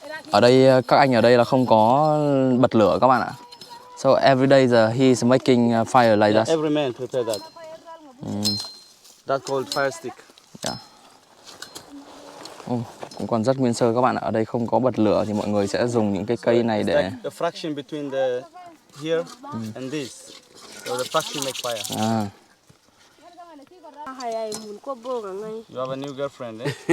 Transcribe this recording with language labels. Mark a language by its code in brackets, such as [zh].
[vi] Ở đây các anh ở đây là không có bật lửa các bạn ạ. [en] So every day he is making fire like that. Every man prepare that. That's called fire stick. Yeah. [vi] Cũng còn rất nguyên sơ các bạn ạ. Ở đây không có bật lửa thì mọi người sẽ dùng những cái cây này để [en] the fraction between the here and this. So the fraction make fire. You have a new girlfriend, eh?